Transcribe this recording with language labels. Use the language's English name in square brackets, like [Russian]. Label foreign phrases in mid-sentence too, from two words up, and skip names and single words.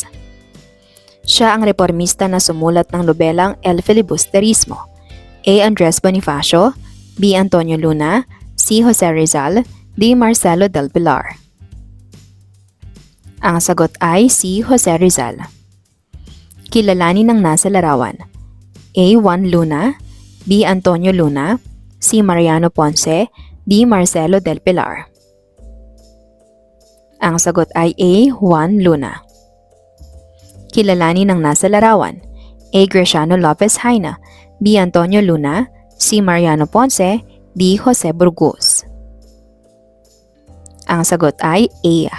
[Filipino] Siya ang reformista na sumulat ng nobelang El Filibusterismo. A. Andres Bonifacio, B. Antonio Luna, C. Jose Rizal, D. Marcelo del Pilar. Ang sagot ay C. Jose Rizal. Kilalanin ng nasa larawan. A. Juan Luna, B. Antonio Luna, C. Mariano Ponce, D. Marcelo del Pilar. Ang sagot ay A. Juan Luna. Kilalanin ng nasa larawan. A. Graciano Lopez Haina, B. Antonio Luna, C. Mariano Ponce, D. Jose Burgos. Ang sagot ay A.